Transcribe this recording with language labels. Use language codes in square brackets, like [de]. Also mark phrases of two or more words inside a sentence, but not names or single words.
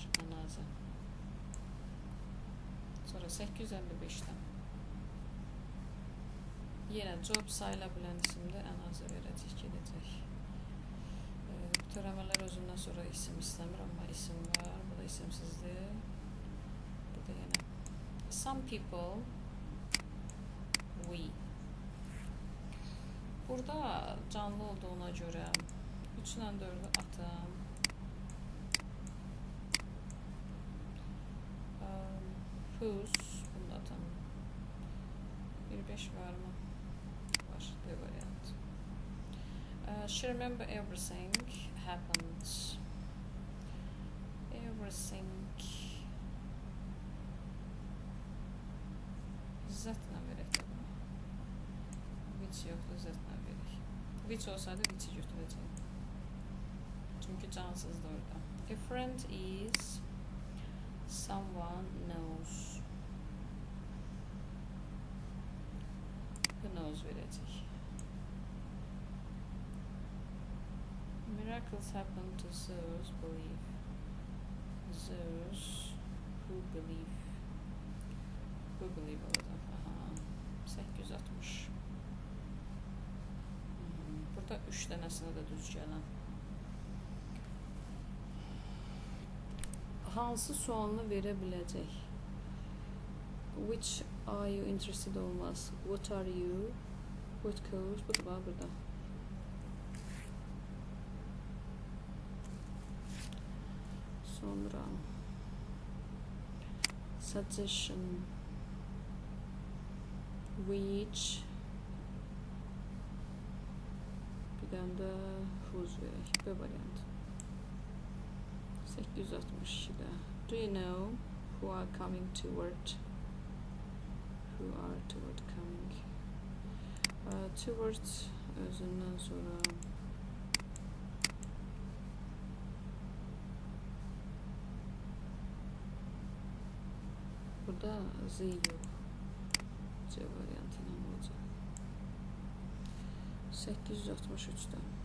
[az] Anazə. Sonra 855'dən. Yenə job sayıla bilən isimdə ən azı verəcək, gedəcək. Törəmələr özündən sonra isim istəmir, amma isim var. Bu da isimsizdir. Bu da yenə. [en] Some people, we. [az] Burada canlı olduğuna görə 3 ilə 4'ü atım. Whose, bunu da atam. 1-5 var mı? Var, D variant. [en] She remember everything happened. Everything. [az] Z-lə verək də bunu. Which yoxdur, Z-lə verək. Which olsaydı, which-i götürəcək. Çünki cansızdır orada. [en] A friend is someone knows. Who knows [az] verəcək. [en] Miracles happen to those believe. Those who believe. Who believe orada. Aha. 860. [az] Burada 3 dənəsinə də düz gələn. Hansı sualını verə biləcək? [en] Which are you interested olmaz. What are you? What cause? [az] Bu da var burada. Sonra suggestion, which, bir dənə də whose verək. B variant. 862'də. [en] Do you know who are coming toward? Who are toward coming? [az] Toward özündən sonra burada Z yox. C variantı ilə olacaq. 863'də.